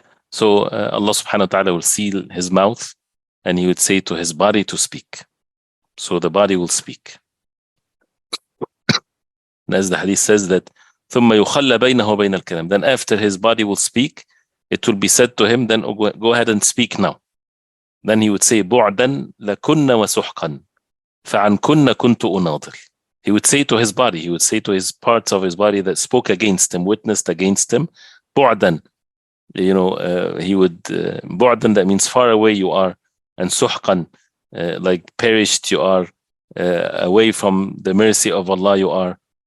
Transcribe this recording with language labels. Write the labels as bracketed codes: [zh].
[en] So Allah subhanahu wa ta'ala will seal his mouth, and he would say to his body to speak. So the body will speak. And as the hadith says that [ar] ثُمَّ يُخَلَّ بَيْنَهُ وَبَيْنَ الْكَلَامِ, [en] then after his body will speak, it will be said to him, then go ahead and speak now. Then he would say, [ar] بُعْدًا لَكُنَّ وَسُحْقًا فَعَنْ كُنَّ كُنْتُ أُنَاضِلْ. [en] He would say to his body, he would say to his parts of his body that spoke against him, witnessed against him, بُعْدًا. He would, بُعْدًا, that means far away you are, and سُحْقًا, like perished you are, away from the mercy of Allah you are.